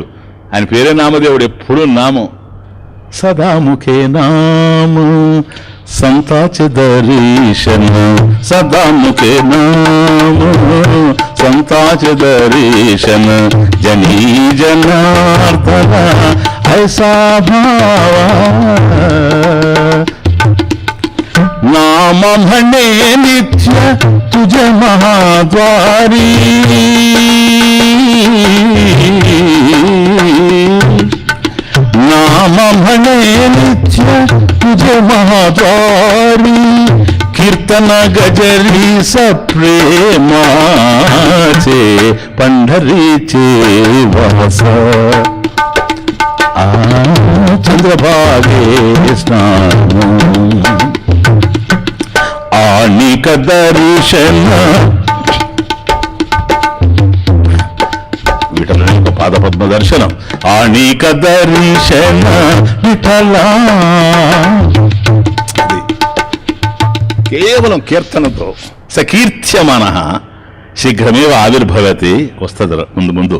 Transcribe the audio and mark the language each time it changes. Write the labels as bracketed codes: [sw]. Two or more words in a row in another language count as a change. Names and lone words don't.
[te] ఆయన పేరే నామదేవుడు, ఎప్పుడు నామం. [mr] सदामुखी नाम संतांचे दर्शन, सदामुखी नाम संतांचे दर्शन, जनी जनार्दन ऐसा भाव, नाम भने नित्य तुझे महाद्वारी, नाम भने नित्य तुझे महाद्वारी, कीर्तन गजरी सप्रेमाचे पंढरीचे वास, चंद्रभागे स्नान आणिक दर्शन, [te] విఠల యొక్క పాదపద్మ దర్శనం, आणिक దర్శన విఠల. కేవలం కీర్తనతో [sa] సకీర్త్యమాన శీఘ్రమేవ ఆవిర్భవతి, [te] వస్తుంది ముందు ముందు.